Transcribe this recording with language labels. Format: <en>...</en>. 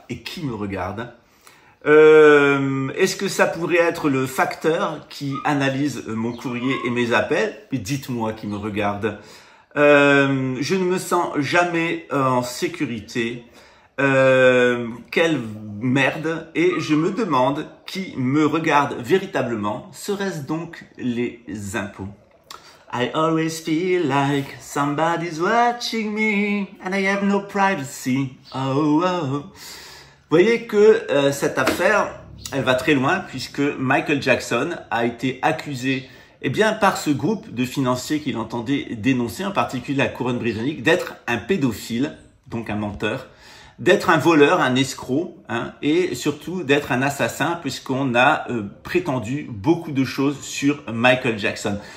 <fr>Et qui me regarde? Est-ce que ça pourrait être le facteur qui analyse mon courrier et mes appels? Mais dites-moi qui me regarde. Je ne me sens jamais en sécurité. Quelle merde. Et je me demande qui me regarde véritablement. Serait-ce donc les impôts?</fr> <en>I always feel like somebody's watching me and I have no privacy. Oh, oh.</en> <fr>Vous voyez que cette affaire, elle va très loin puisque Michael Jackson a été accusé par ce groupe de financiers qu'il entendait dénoncer, en particulier la couronne britannique, d'être un pédophile, donc un menteur, d'être un voleur, un escroc, hein, et surtout d'être un assassin, puisqu'on a prétendu beaucoup de choses sur Michael Jackson.</fr>